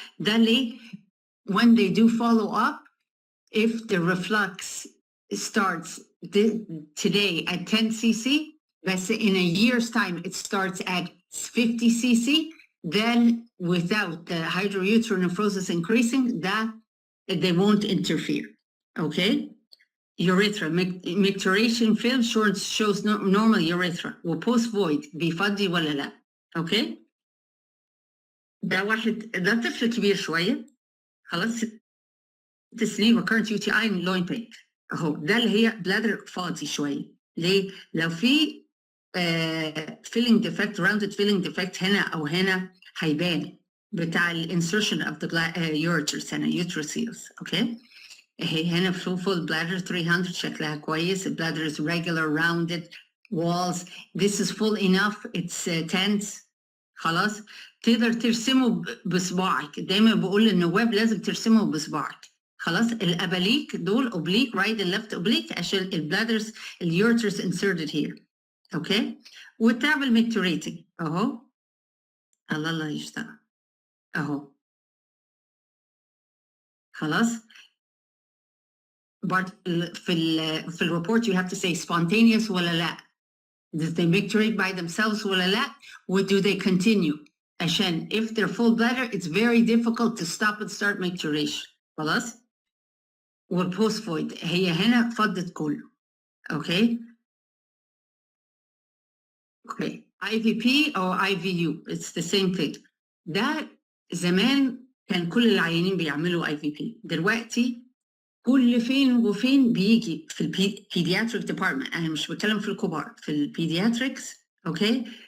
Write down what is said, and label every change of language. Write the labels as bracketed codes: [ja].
[ar] ده ليه [en] when they do follow up, if the reflux starts today at 10 cc, but in a year's time it starts at 50 cc, then without the hydrouterine nephrosis increasing, that they won't interfere. Okay. Urethra micturition film shows normal urethra وpost void [ar] بيفضي ولا لا. اوكي. ده طفل كبير شويه خلاص 6 سنين [en] recurrent UTI and loin pain [ar] اهو. ده اللي هي بلادر فاضي شويه. ليه؟ لو في filling defect rounded filling defect هنا او هنا هيبان بتاع الانسرشن of the ureters هنا uterocoels. اوكي. هنا full bladder 300 شكلها كويس. [en] bladder is regular rounded walls. This is full enough. It's tense. [ar] خلاص. تقدر ترسمه بصباعك. دايما بقول للنواب لازم ترسمه بصباعك. خلاص. الاباليك دول [en] oblique right and left oblique [ar] عشان البلادرز [en] ureters inserted here. [ar] اوكي. وتعمل micturating اهو. الله يشتغل اهو. خلاص. [en] But [ar] في الريبورت [en] you have to say spontaneous [ar] ولا لا. [en] Did they micturate by themselves [ar] ولا لا? [en] Or do they continue? عشان if they're full bladder it's very difficult to stop and start micturation. [ar] خلاص. والpost void هي هنا فضت كله. [en] Okay. Okay. IVP or IVU it's the same thing. [ar] ده زمان كان كل العيانين بيعملوا IVP. دلوقتي كل فين وفين بيجي في البيدياتريك ديبارتمنت. انا مش بتكلم في الكبار، في البيدياتريكس. اوكي.